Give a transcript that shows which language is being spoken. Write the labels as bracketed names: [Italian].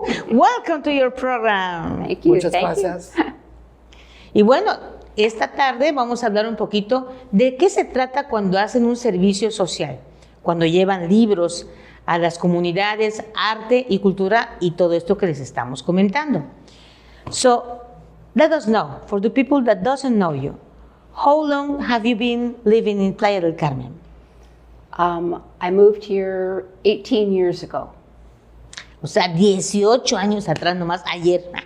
[English] Welcome to your program. Thank you. [Spanish] Muchas gracias. Y bueno, esta tarde vamos a hablar un poquito de qué se trata cuando hacen un servicio social, cuando llevan libros a las comunidades, arte y cultura y todo esto que les estamos comentando. [English] So, let us know, for the people that doesn't know you, how long have you been living in Playa del Carmen? I moved here 18 years ago. [Spanish] O sea, 18 años atrás nomás, ayer.